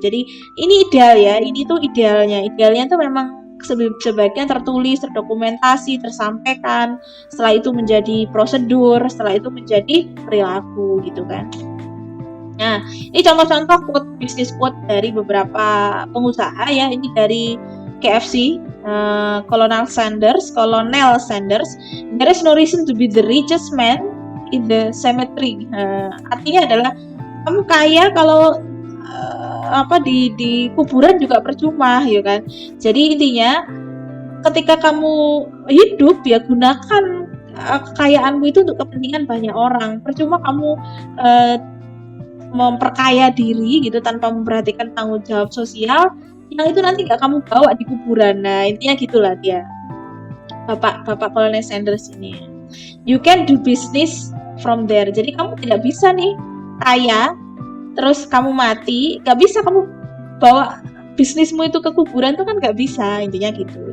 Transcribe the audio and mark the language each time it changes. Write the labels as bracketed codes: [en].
[id] Jadi ini ideal ya, ini tuh idealnya. Idealnya tuh memang sebaiknya tertulis, terdokumentasi, tersampaikan. Setelah itu menjadi prosedur, setelah itu menjadi perilaku gitu kan. Nah, ini contoh-contoh quote, bisnis quote dari beberapa pengusaha ya. Ini dari KFC, Colonel Sanders. [en] There is no reason to be the richest man in the cemetery. [id] Artinya adalah kamu kaya kalau apa di kuburan juga percuma, ya kan. Jadi intinya ketika kamu hidup ya gunakan kekayaanmu itu untuk kepentingan banyak orang. Percuma kamu memperkaya diri gitu tanpa memperhatikan tanggung jawab sosial, yang itu nanti gak kamu bawa di kuburan. Nah, intinya gitulah dia, Bapak Colonel Sanders ini. [en] You can do business from there. [id] Jadi kamu tidak bisa nih kaya terus kamu mati, gak bisa kamu bawa bisnismu itu ke kuburan, tuh kan gak bisa, intinya gitu.